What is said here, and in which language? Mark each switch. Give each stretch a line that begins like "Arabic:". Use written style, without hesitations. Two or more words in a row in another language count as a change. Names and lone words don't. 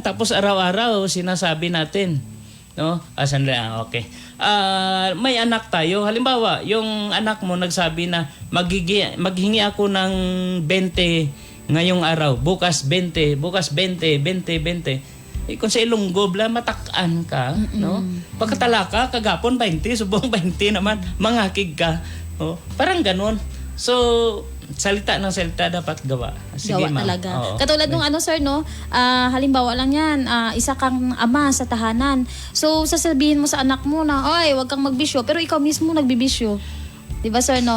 Filipino: Tapos araw-araw sinasabi natin. No? Okay. May anak tayo. Halimbawa, yung anak mo nagsabi na maghingi ako ng 20 ngayong araw. Bukas 20, bukas 20, 20, 20. Kung sa Ilonggo,
Hiligaynon: matakaan ka.
Filipino: No?
Hiligaynon: Pagkatala ka, kagapon 20, subong 20 naman, mangakig ka.
Filipino: No? Parang ganun. So, salita ng salita dapat gawa. Sige, Gawa ma'am. talaga. Oo. Katulad nung sir, no? Halimbawa lang yan, isa kang ama sa tahanan. So, sasabihin mo sa anak mo na, oy, wag kang magbisyo. Pero ikaw mismo nagbibisyo. Diba, sir, no?